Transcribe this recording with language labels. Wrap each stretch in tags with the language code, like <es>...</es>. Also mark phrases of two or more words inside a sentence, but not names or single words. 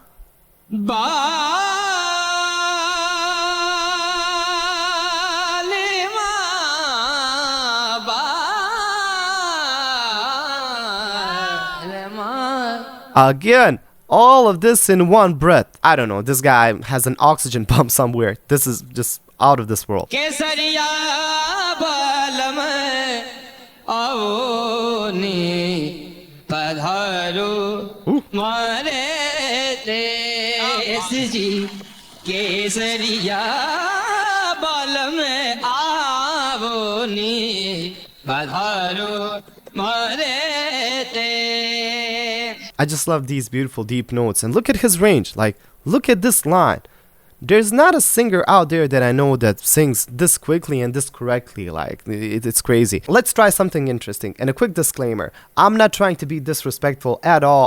<en>Again, all of this in one breath. I don't know, this guy has an oxygen pump somewhere. This is just out of this world.</en> <raj>केसरिया बालम आओनी पधारो म्हारे देश जी केसरिया बालम आओनी पधारो म्हारे</raj> <en>I just love these beautiful deep notes, and look at his range. Like, look at this line. There's not a singer out there that I know that sings this quickly and this correctly. Like, it's crazy. Let's try something interesting. And a quick disclaimer, I'm not trying to be disrespectful at all.</en>